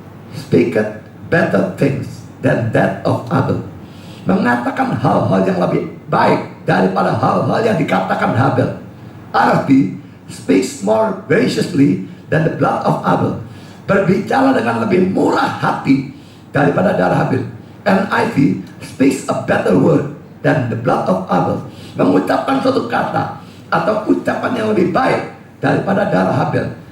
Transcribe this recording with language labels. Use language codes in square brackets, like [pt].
[en] Speaketh better things than that of Abel. [id] Mengatakan hal-hal yang lebih baik daripada hal-hal yang dikatakan Habel. [en] Arti, speaks more graciously than the blood of Abel. [id] Berbicara dengan lebih murah hati daripada darah Habel. [en] NIV, speaks a better word than the blood of Abel. [id] Mengucapkan suatu kata atau ucapan yang lebih baik daripada darah Habel.